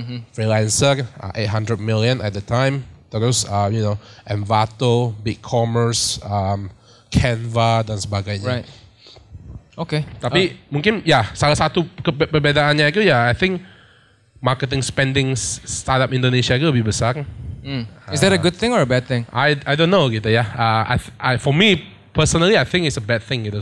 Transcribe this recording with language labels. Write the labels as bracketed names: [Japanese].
[English] Freelancer, 800 million at the time. [Indonesian] Terus Envato, BigCommerce, Canva dan sebagainya. [English] Right. Oke. [Indonesian] Tapi mungkin ya salah satu perbedaannya itu ya [English] I think [Indonesian] marketing spending startup Indonesia itu lebih besar. [English] Is that a good thing or a bad thing? I don't know [Indonesian] gitu ya. [English] For me personally I think it's a bad thing [Indonesian] gitu.